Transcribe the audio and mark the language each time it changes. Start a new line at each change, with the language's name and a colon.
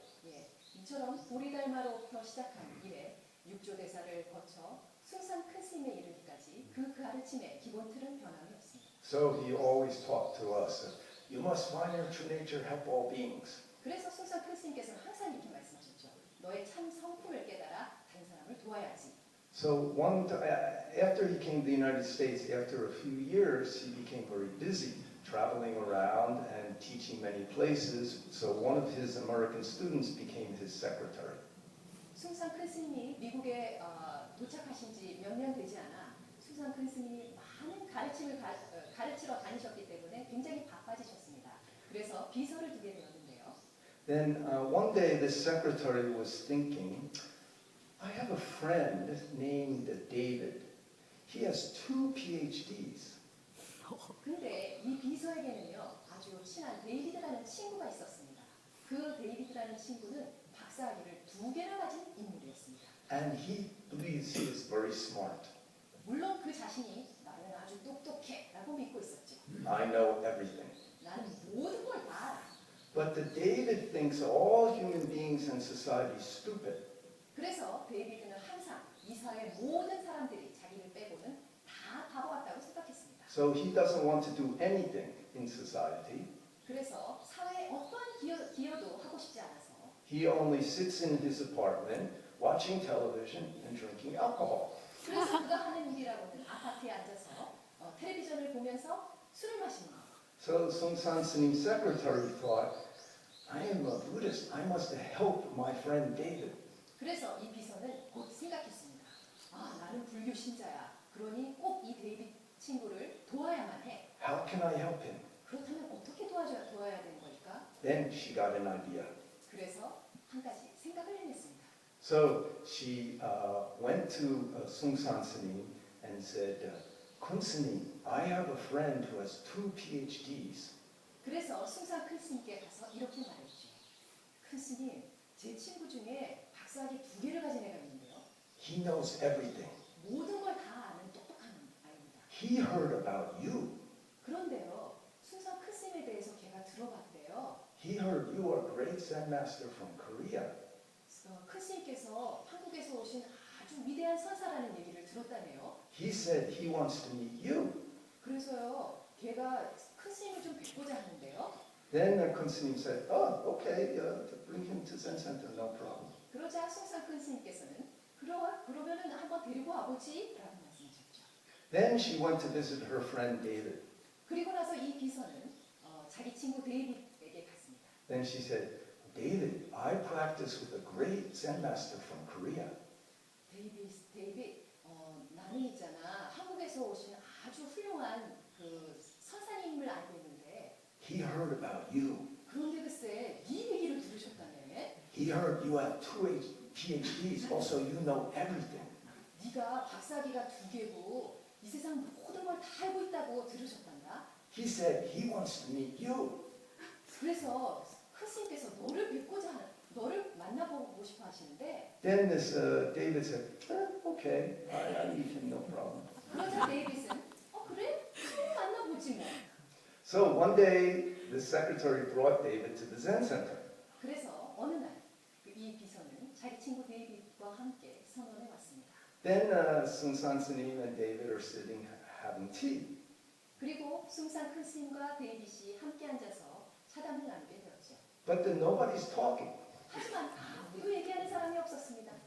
Korean: 예, 이처럼 보리달마로부터 시작한 이래 육조대사를 거쳐 숭상 큰 스님에 이르기까지 그 가르침의 기본 틀은 변함이 없습니다.
English: So he always taught to us, you must find your true nature, help all beings.
Korean: 그래서 숭상 큰 스님께서는 항상 이렇게 말씀하셨죠. 너의 참 성품을 깨달아 다른 사람을 도와야지.
English: So after he came to the United States, after a few years, he became very busy traveling around and teaching many places. So one of his American students became his secretary.
Korean: 숭상 큰 스님이 미국에 도착하신 지 몇 년 되지 않아 숭상 큰 스님이 많은 가르침을 가르치러 다니셨기 때문에 굉장히 바빠지셨습니다. 그래서 비서를 두게 되었는데요.
English: Then one day the secretary was thinking, I have a friend named David. He has 2 PhDs.
Korean: 근데 이 비서에게는요 아주 친한 데이비드라는 친구가 있었습니다. 그 데이비드라는 친구는 박사학위를 2개나 가진 인물이었습니다.
English: And he believes he is very smart.
Korean: 물론 그 자신이 나는 아주 똑똑해라고 믿고 있었죠.
English: I know everything.
Korean: 나는 모든 걸 다 알아.
English: But the David thinks all human beings in society stupid.
Korean: 그래서 데이비드는 항상 이 사회의 모든 사람들이 자기를 빼고는 다 바보 같다고 생각했습니다.
English: So he doesn't want to do anything in society.
Korean: 그래서 사회에 어떠한 기여도 하고 싶지 않아서
English: He only sits in his apartment watching television and drinking alcohol.
Korean: 그래서 그가 하는 일이라고는 아파트에 앉아서 텔레비전을 보면서 술을 마시는 거.
English: So Seung San Snim secretary thought, I am a Buddhist. I must help my friend David.
Korean: 그래서 이 비서는 곧 생각했습니다. 나는 불교 신자야. 그러니 꼭 이 데이비드 친구를 도와야만 해.
English: How can I help him?
Korean: 그렇다면 어떻게 도와야 되는 걸까?
English: Then she got an idea.
Korean: 그래서 한 가지 생각을 해냈습니다.
English: So she went to Seung San Snim and said, Kun Snim, I have a friend who has 2 PhDs.
Korean: 그래서 숭상 큰 스님께 가서 이렇게 말했죠. 큰 스님, 제 친구 중에 박사 박사학위 2개를 가진 애가 있는데요.
English: He knows everything.
Korean: 모든 걸 다 아는 똑똑한 아이입니다.
English: He heard about you.
Korean: 그런데요, 숭상 큰 스님에 대해서 걔가 들어봤대요.
English: He heard you are a great Zen master from Korea.
Korean: 큰 스님께서 한국에서 오신 아주 위대한 선사라는 얘기를 들었다네요.
English: He said he wants to meet you.
Korean: 그래서요, 걔가 큰 스님을 좀 뵙고자 하는데요.
English: Then Kun S님 said, oh, okay, bring him to Zen Center, no problem.
Korean: 그러자 숭상 큰 스님께서는 그러면은 한번 데리고 와보지 라고 말씀하셨죠.
English: Then she went to visit her friend David.
Korean: 그리고 나서 이 비서는 자기 친구 데이빗에게 갔습니다.
English: Then she said, David, I practice with a great Zen master from Korea.
Korean: 데이빗, 나는 있잖아 한국에서 오신 아주 훌륭한 그 선사님을 알고 있는데
English: He heard about you.
Korean: 그런데 글쎄 네 얘기를 들으셨다네.
English: He heard you have 2 PhDs. Also, you know everything.
Korean: 네가 박사학위가 2개고 이 세상 모든 걸 다 알고 있다고 들으셨단다.
English: He said he wants to meet you.
Korean: 그래서 큰 스님께서 너를 만나보고 싶어 하시는데
English: Then this David said, okay, I meet him, no problem.
Korean: 그러자 데이빗은 그래? 만나보지 뭐.
English: So one day, the secretary brought David to the Zen Center.
Korean: 그래서 어느 날 이 비서는 자기 친구 데이빗과 함께 선원에 왔습니다.
English: Then Sun San S님 and David are sitting having tea.
Korean: 그리고 숭상 큰 스님과 데이빗이 함께 앉아서 차담을 나누게 되었죠.
English: But then nobody's talking.
Korean: 하지만 아무도 얘기하는 사람이 없었습니다.